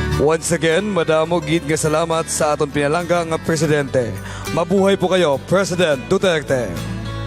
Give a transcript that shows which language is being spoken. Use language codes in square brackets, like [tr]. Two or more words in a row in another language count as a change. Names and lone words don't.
[en] Once again, [hil] madamo gid nga salamat sa aton pinalanggang nga presidente. [tl] Mabuhay po kayo, President Duterte.